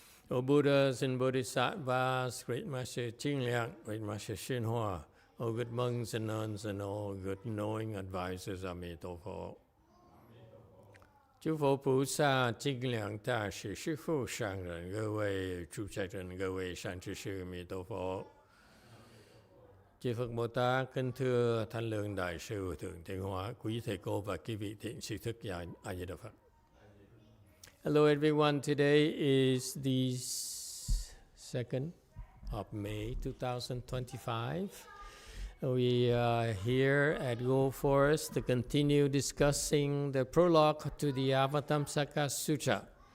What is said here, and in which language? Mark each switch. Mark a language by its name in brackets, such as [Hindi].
[English] O Buddhas and Bodhisattvas, Great Master Jingliang, Great Master Xinhua, O good monks and nuns and all good knowing advisors, Amitabha. [Chinese] 诸佛菩萨、精良大士、师父、上人、各位主持人、各位善知識, 阿彌陀佛. [Vietnamese] Chư Phật Bồ Tát, kính thưa Thanh Lương Đại sư Thượng Thiện Hóa, quý thầy cô và quý vị thiện sư thức giả A Di Đà Phật. [English] Hello everyone, today is the 2nd of May 2025. We are here at Go Forest to continue discussing the prologue to the Avatamsaka Sutra.